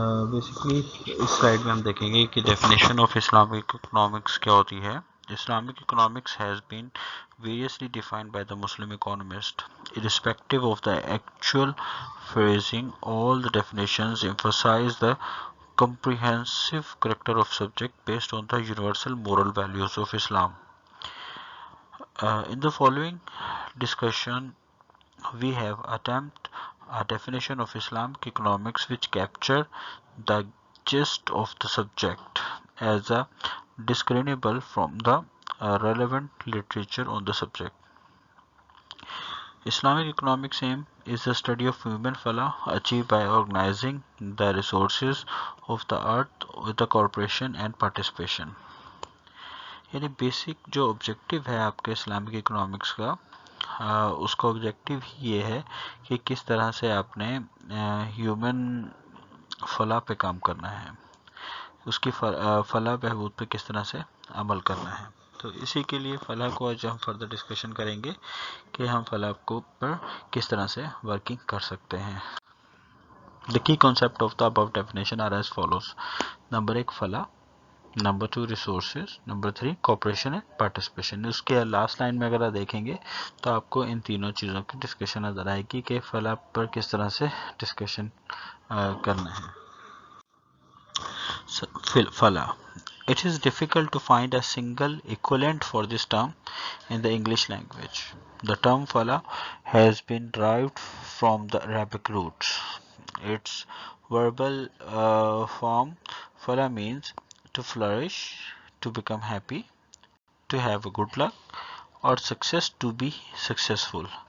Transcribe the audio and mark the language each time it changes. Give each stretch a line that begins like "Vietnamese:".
Urdu: Basically اس slide میں ہم دیکھیں گے کہ ڈیفینیشن آف اسلامک اکنامکس کیا ہوتی ہے.
English: Islamic economics has been variously defined by the Muslim economists. Irrespective of the actual phrasing, all the definitions emphasize the comprehensive character of subject based on the universal moral values of Islam. In the following discussion, we have attempted a definition of Islamic economics which capture the gist of the subject as a discernible from the relevant literature on the subject. Islamic economics aim is the study of human falah achieved by organizing the resources of the earth with the cooperation and participation.
Urdu: یعنی basic جو objective ہے آپ کے Islamic economics کا، اس کا objective یہ ہے کہ کس طرح سے آپ نے ہیومن فلاح پہ کام کرنا ہے، اس کی فلاح بہبود پہ کس طرح سے عمل کرنا ہے. تو اسی کے لیے فلاح کو آج ہم فردر ڈسکشن کریں گے کہ ہم فلاح کو پر کس طرح سے ورکنگ کر سکتے ہیں.
English: The key concept of the above definition are as follows.
Urdu: Number 1 فلاح، number 2 resources, number 3 cooperation and participation. اس کے لاسٹ لائن میں اگر آپ دیکھیں گے تو آپ کو ان تینوں چیزوں کی ڈسکشن نظر آئے گی کہ فلاح پر کس طرح سے ڈسکشن کرنا ہے. فلاح.
English: It is difficult to find a single equivalent for this term in the English language. The term falah has been derived from the Arabic roots. Its verbal form falah means to flourish, to become happy, to have a good luck, or success, to be successful.